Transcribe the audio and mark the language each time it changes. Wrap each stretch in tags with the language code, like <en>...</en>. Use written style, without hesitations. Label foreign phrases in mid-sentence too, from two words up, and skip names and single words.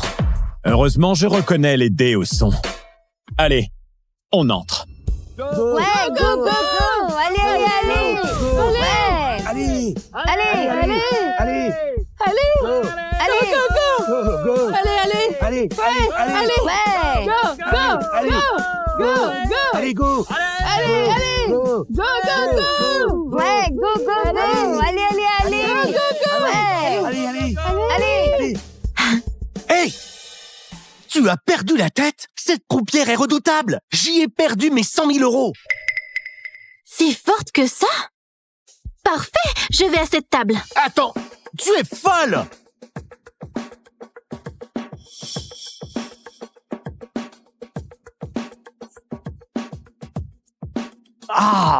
<fr>Heureusement, je reconnais les dés au son. Allez, on entre. Ouais,</fr> <en>go, go, go!</en> <fr>Allez, allez, allez! Ouais! Allez! Allez! Allez! Allez! Allez!</fr> <en>Go, go, go!</en> <fr>Go! Allez! Allez! Ouais! Allez! Ouais!</fr> <en>Go! Go!</en> <fr>Allez!</fr> <en>Go! Go!</en> <fr>Allez, go! Allez! Allez! Go!</fr> <en>Go! Go! Go! Ouais, go, go, go!</en> <fr>Allez, allez, allez!</fr> <en>Go! Go!</en> <fr>Ouais! Allez! Allez! Hey! Tu as perdu la tête? Cette croupière est redoutable! J'y ai perdu mes 100 000 euros! Si forte que ça? Parfait! Je vais à cette table. Attends! Tu es folle! Ah!</fr>